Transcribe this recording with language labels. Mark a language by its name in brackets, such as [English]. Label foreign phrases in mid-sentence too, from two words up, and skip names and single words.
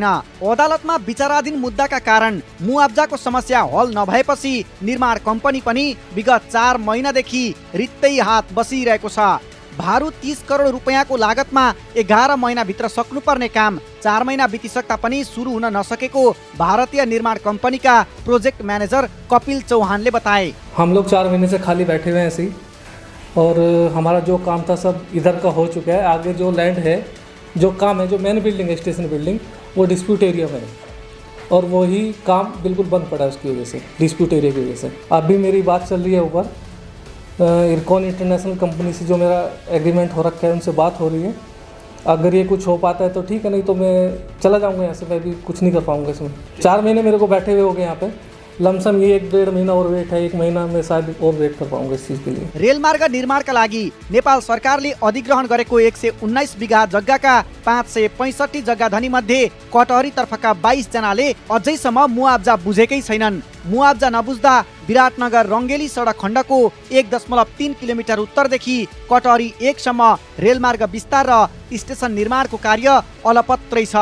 [Nepali] अदालतमा विचाराधीन मुद्दाका कारण मुआब्जाको समस्या हल नभएपछि निर्माण कम्पनी पनि विगत 4 महिनादेखि रित्तै हात बसिरहेको छ। भारु 30 करोड रुपैयाँको लागतमा 11 महिनाभित्र सक्नुपर्ने काम 4 महिना बितिसक्दा पनि सुरु हुन नसकेको भारतीय निर्माण [Hindi] कंपनी का [English] project manager [Nepali] कपिल चौहानले बताए। [Hindi] हम लोग 4 महीने से खाली बैठे हुए हैं ऐसे ही, और हमारा जो काम था सब इधर का हो चुका है। आगे जो लैंड है, जो काम है, जो [English] main building [Hindi] है [English] station building, [Hindi] वो [English] dispute area [Hindi] में है और वही काम बिल्कुल बंद पड़ा है उसकी वजह से, [English] dispute area [Hindi] की वजह से। अभी मेरी बात चल रही है ऊपर इरकॉन इंटरनेशनल कंपनी से, जो मेरा एग्रीमेंट हो रखा है, उनसे बात हो रही है अगर ये कुछ हो पाता है तो ठीक है, नहीं तो मैं चला जाऊँगा यहाँ से। मैं भी कुछ नहीं कर पाऊँगा इसमें। 4 महीने मेरे को बैठे हुए हो गए यहाँ पे। लमसम ये 1-1.5 महीना और वेट है, 1 महीना में शायद और वेट कर पाऊँगा इस चीज़ के लिए। [Nepali] रेलमार्ग निर्माणका लागि नेपाल सरकारले अधिग्रहण गरेको 119 बिघा जग्गाका 565 जग्गा धनी मध्ये कटहरी तर्फका 22 जनाले अझैसम्म मुआब्जा बुझेकै छैनन्। मुआब्जा नबुझ्दा विराटनगर रङ्गेली सडक खण्डको 1.3 किलोमिटर उत्तरदेखि कटहरी 1 सम्म रेलमार्ग विस्तार र स्टेसन निर्माणको कार्य अलपत्रै छ।